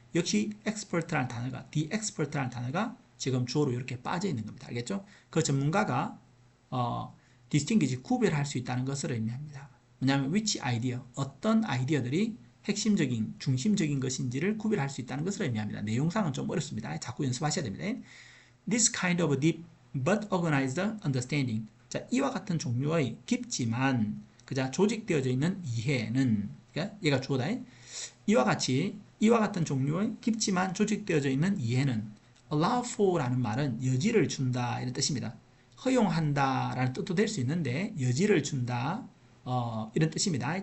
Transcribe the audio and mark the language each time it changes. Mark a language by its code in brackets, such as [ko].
[ko] 역시 expert라는 단어가, [en] the expert [ko] 라는 단어가 지금 주어로 이렇게 빠져 있는 겁니다. 알겠죠? 그 전문가가 distinguish, 구별할 수 있다는 것을 의미합니다. 왜냐하면 [en] which idea, [ko] 어떤 아이디어들이 핵심적인, 중심적인 것인지를 구별할 수 있다는 것을 의미합니다. 내용상은 좀 어렵습니다. 자꾸 연습하셔야 됩니다. [en] This kind of deep but organized understanding. [ko] 자, 이와 같은 종류의 깊지만 그자 조직되어져 있는 이해는, 그러니까 얘가 주어다. 이와 같은 종류의 깊지만 조직되어져 있는 이해는 [en] allow for [ko] 라는 말은 여지를 준다 이런 뜻입니다. 허용한다 라는 뜻도 될 수 있는데 여지를 준다 이런 뜻입니다.